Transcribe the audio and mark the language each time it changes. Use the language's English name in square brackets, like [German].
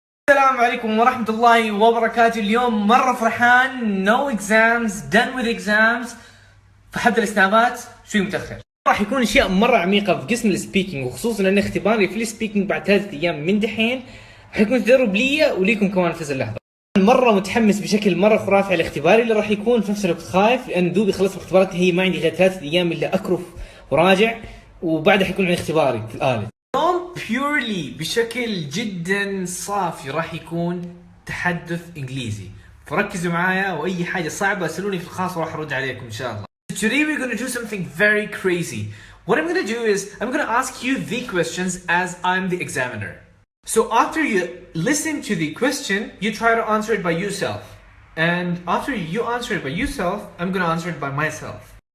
[Arabic] السلام عليكم ورحمة الله وبركاته. اليوم مرة فرحان. [English] No exams, done with exams. [Arabic] فحد الاسنابات شوي متأخر. راح يكون اشياء مرة عميقة في قسم السبيكينج، وخصوصا ان اختباري في السبيكينج بعد 3 ايام من دحين حيكون تدرب لي وليكم كمان في هذه اللحظة. مرة متحمس بشكل مرة خرافي على اختباري اللي راح يكون، في نفس الوقت خايف لان دوبي خلصت اختباراتي، هي ما عندي غير 3 ايام الا اكرف وراجع، وبعدها حيكون عندي اختباري في الآلة. purely بشكل جدا صافي راح يكون تحدث انجليزي، فركزوا معايا واي حاجه صعبه اسالوني في الخاص وراح ارد عليكم ان شاء الله. [English] Today we're going to do something very crazy. What I'm going to do is I'm going to ask you the questions as I'm the examiner. So after you listen to the question, you try to answer it by yourself. And after you answer it by yourself, I'm going to answer it by myself.